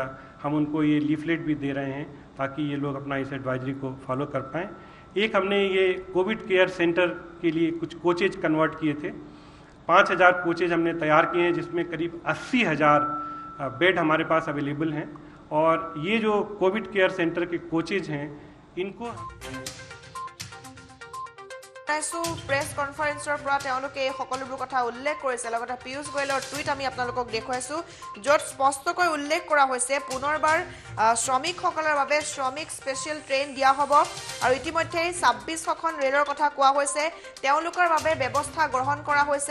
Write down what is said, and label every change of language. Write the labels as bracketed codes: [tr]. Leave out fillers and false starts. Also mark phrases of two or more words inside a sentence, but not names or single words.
[hi] हम उनको ये लीफलेट भी दे रहे हैं ताकि ये लोग अपना इस एडवाइजरी को फॉलो कर पाएँ। एक हमने ये [en] Covid care center [hi] के लिए कुछ कोचेज कन्वर्ट किए थे। 5000 कोचेज हमने तैयार किए हैं, जिसमें करीब 80,000 बेड हमारे पास अवेलेबल हैं। और ये जो [en] Covid care center [hi] के कोचेज हैं इनको [en] press conference [as] পৰা তেওঁলোকে এই সকলোবোৰ কথা উল্লেখ কৰিছে। লগতে পীয়ুষ গোয়েলৰ টুইট আমি আপোনালোকক দেখুৱাইছোঁ, য'ত স্পষ্টকৈ উল্লেখ কৰা হৈছে পুনৰবাৰ শ্ৰমিকসকলৰ বাবে শ্ৰমিক [en] special train [as] দিয়া হ'ব। আৰু ইতিমধ্যে 26খন ৰেলৰ কথা কোৱা হৈছে, তেওঁলোকৰ বাবে ব্যৱস্থা গ্ৰহণ কৰা হৈছে।